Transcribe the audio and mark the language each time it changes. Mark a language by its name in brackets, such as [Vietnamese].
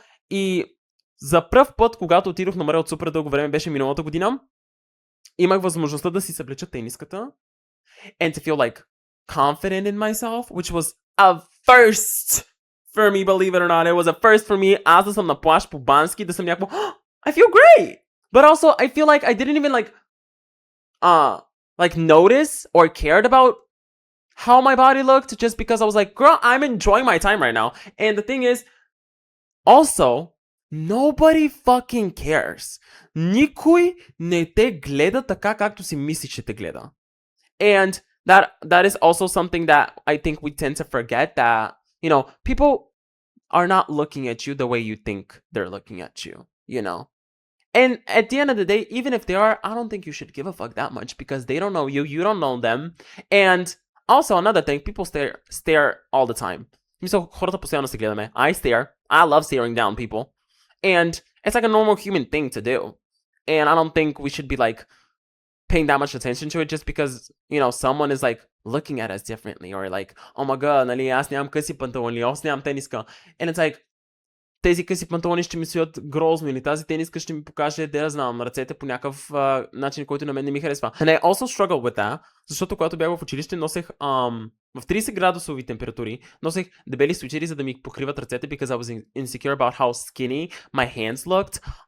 [Bulgarian] И за пръв път, когато отидох на море от супер дълго време, беше миналата година, имах възможността да си съблеча тениската [English] and to feel like confident in myself, which was a first for me, believe it or not. It was a first for me. [Bulgarian] Аз да съм на плаж по Бански, да съм някакво, [English] I feel great! But also, I feel like I didn't even notice or cared about how my body looked just because I was like, girl, I'm enjoying my time right now. And the thing is, also, nobody fucking cares. [Bulgarian] Никой не те гледа така, както си мислиш, че те гледа. [English] And that is also something that I think we tend to forget, that, people are not looking at you the way you think they're looking at you, And at the end of the day, even if they are, I don't think you should give a fuck that much because they don't know you, you don't know them. And also another thing, people stare all the time. [Bulgarian] Мисля, хората постоянно се гледаме. [English] I stare. I love staring down people. And it's like a normal human thing to do. And I don't think we should be paying that much attention to it just because, someone is looking at us differently, or oh my god, [Bulgarian] нали, аз нямам къси панталони, аз нямам тениска. [English] And it's like, [Bulgarian] тези къси панталони ще ми стоят грозно, или тази тениска ще ми покаже, да знам, ръцете по някакъв начин, който на мен не ми харесва. [English] And I also struggle with that, [Bulgarian] защото когато бях в училище, носех в 30 градусови температури, носех дебели свичери, за да ми покриват ръцете, [English] because I was insecure about how skinny my hands looked.